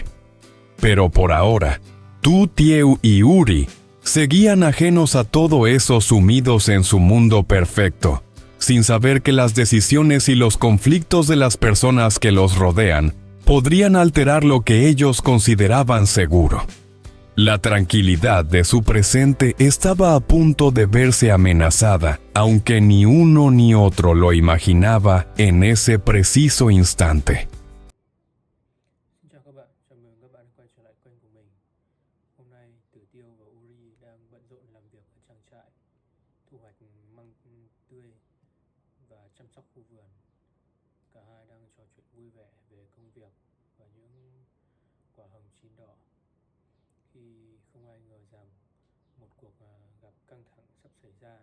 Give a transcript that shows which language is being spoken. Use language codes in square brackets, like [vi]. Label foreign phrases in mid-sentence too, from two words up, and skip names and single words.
[es] Pero por ahora, Tutieu y Uri seguían ajenos a todo eso, sumidos en su mundo perfecto, sin saber que las decisiones y los conflictos de las personas que los rodean podrían alterar lo que ellos consideraban seguro. La tranquilidad de su presente estaba a punto de verse amenazada, aunque ni uno ni otro lo imaginaba en ese preciso instante. [vi] Xin chào các bạn, chào mừng các bạn quay trở lại kênh của mình. Hôm nay Tử Tiêu và Uri đang bận rộn làm việc ở trang trại, thu hoạch măng tươi và chăm sóc khu vườn. Cả hai đang trò chuyện vui vẻ về công việc và những quả hồng chín đỏ khi không ai ngờ rằng một cuộc gặp căng thẳng sắp xảy ra.